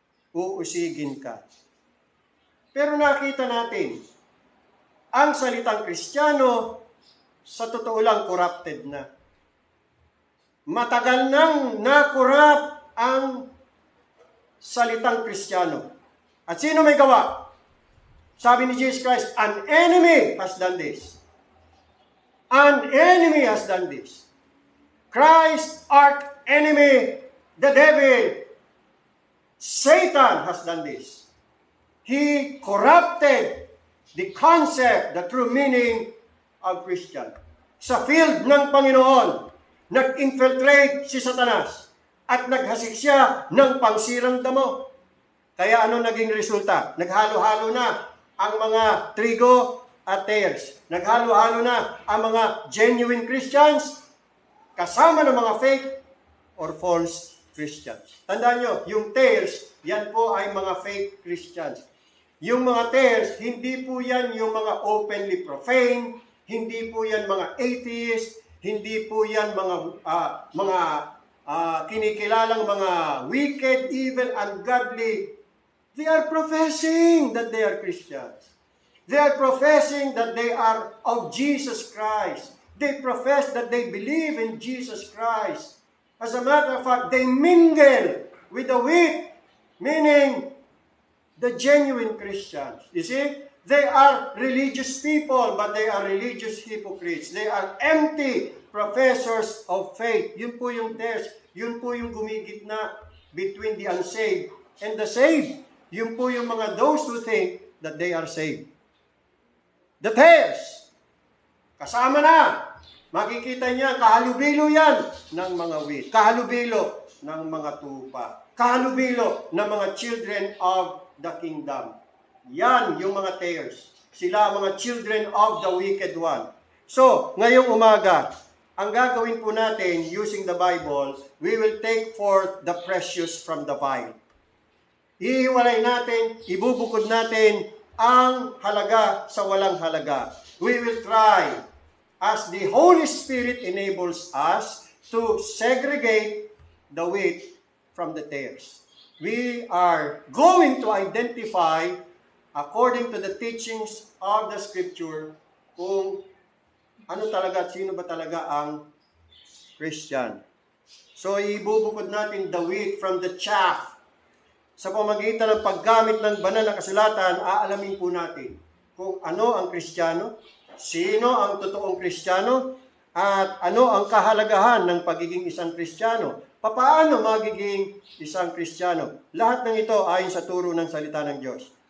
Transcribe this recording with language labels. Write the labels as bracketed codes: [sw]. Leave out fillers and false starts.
[tl] Uusigin ka. Pero nakita natin, ang salitang Kristiyano, sa totoo lang, corrupted na. Matagal nang na-corrupt ang salitang Kristiyano. At sino may gawa? Sabi ni [en] Jesus Christ, an enemy has done this. An enemy has done this. Christ, our enemy, the devil, Satan has done this. He corrupted the concept, the true meaning of Christian. [tl] Sa field ng Panginoon, nag-infiltrate si Satanas at naghasik siya ng pangsirang damo. Kaya ano naging resulta? Naghalo-halo na ang mga trigo at tares. Naghalo-halo na ang mga [en] genuine Christians [tl] kasama ng mga [en] fake or false Christians. [tl] Tandaan nyo, yung tares, yan po ay mga [en] fake Christians. [tl] Yung mga tares, hindi po yan yung mga [en] openly profane, [tl] hindi po yan mga atheist, hindi po yan mga kinikilalang mga [en] wicked, evil, ungodly. They are professing that they are Christians. They are professing that they are of Jesus Christ. They profess that they believe in Jesus Christ. As a matter of fact, they mingle with the weak, meaning the genuine Christians. You see, they are religious people, but they are religious hypocrites. They are empty professors of faith. [tl] Yun po yung [en] test. [tl] Yun po yung gumigitna [en] between the unsaved and the saved. [tl] Yun po yung mga [en] those who think that they are saved. The tares, [tl] kasama na Makikita niya, kahalubilo yan ng mga wheat. Kahalubilo ng mga tupa. Kahalubilo ng mga [en] children of the kingdom. [tl] Yan yung mga tares. Sila mga [en] children of the wicked one. So, [tl] ngayong umaga, ang gagawin po natin [en] using the Bible, we will take forth the precious from the vile. [tl] Ihiwalay natin, ibubukod natin ang halaga sa walang halaga. [en] We will try as the Holy Spirit enables us to segregate the wheat from the tares. We are going to identify, according to the teachings of the Scripture, [tl] kung ano talaga at sino ba talaga ang Christian. [en] So, [tl] ibubukod natin [en] the wheat from the chaff. [tl] Sa pamamagitan ng paggamit ng banal na kasulatan, aalamin po natin kung ano ang Kristiyano, sino ang totoong Kristiyano, at ano ang kahalagahan ng pagiging isang Kristiyano. Paano magiging isang Kristiyano? Lahat ng ito ayon sa turo ng salita ng Diyos.